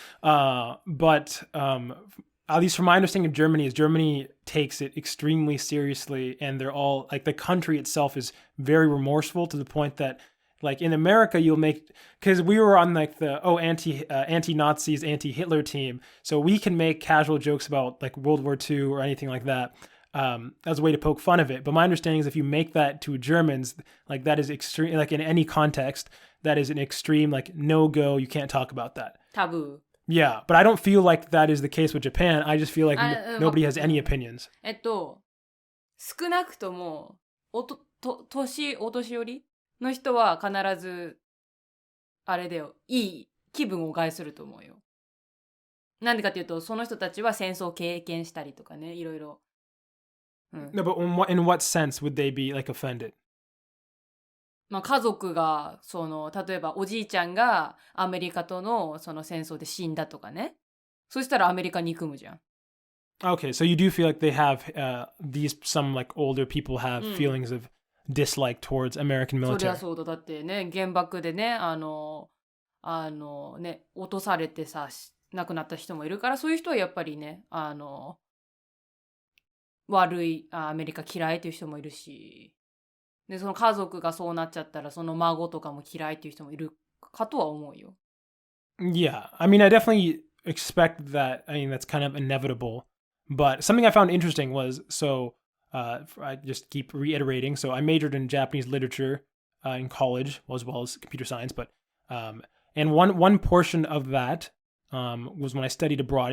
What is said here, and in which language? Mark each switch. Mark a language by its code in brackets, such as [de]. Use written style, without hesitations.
[en] But at least from my understanding of Germany, is Germany takes it extremely seriously, and they're all like the country itself is very remorseful to the point that like in America, you'll make, because we were on like the anti-Nazis, anti-Hitler team, so we can make casual jokes about like World War II or anything like that as a way to poke fun of it. But my understanding is if you make that to Germans, like that is extreme, like in any context, that is an extreme like no-go. You can't talk about that. Taboo. Yeah, but I don't feel like that is the case with Japan. I just feel like nobody has any opinions. [ja] 少なくともお年寄りの人は必ずあれだよ、いい気分を害すると思うよ。なんでかっていうと、その人たちは戦争を経験したりとかね、いろいろ。 [en] No, but in what sense would they be like offended? [ja] まあ家族が例えばおじいちゃんがアメリカとのその戦争で死んだとかね。そしたらアメリカに行くむじゃん。 [en] Okay, so you do feel like they have some like older people have feelings of dislike towards American military. [ja] そりゃそうだ。だってね、原爆でね、ね、落とされてさ、亡くなった人もいるから、そういう人はやっぱりね、悪いアメリカ嫌いという人もいるし、で、その家族がそうなっちゃったら、その孫とかも嫌いという人もいるかとは思うよ。 [en] Yeah, I mean, I definitely expect that. I mean, that's kind of inevitable. But something I found interesting was, I just keep reiterating. So I majored in Japanese literature in college, as well as computer science. But and one portion of that was when I studied abroad.